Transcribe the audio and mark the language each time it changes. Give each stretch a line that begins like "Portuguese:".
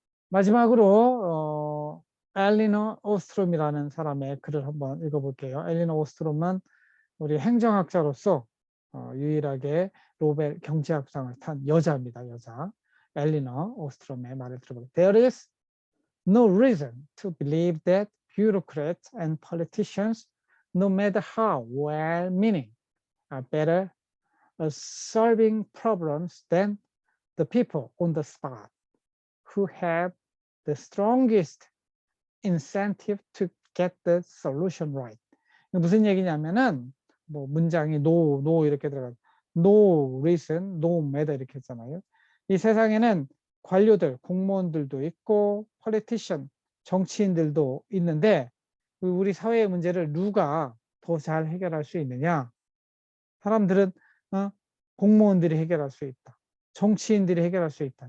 Korean: 마지막으로 엘리너 오스트롬이라는 사람의 글을 한번 읽어볼게요. 엘리너 오스트롬은 우리 행정학자로서 유일하게 노벨 경제학상을 탄 여자입니다. 여자. 엘리너 오스트롬의 말을 들어볼게요.
English: There is no reason to believe that bureaucrats and politicians, no matter how well-meaning, are better at solving problems than the people on the spot who have the strongest incentive to get the solution right.
Korean: 무슨 얘기냐면은 뭐 문장이 no 이렇게 들어가요.
English: No reason, no matter
Korean: 이렇게 했잖아요. 이 세상에는 관료들, 공무원들도 있고 politician, 정치인들도 있는데 우리 사회의 문제를 누가 더 잘 해결할 수 있느냐? 사람들은 공무원들이 해결할 수 있다. 정치인들이 해결할 수 있다.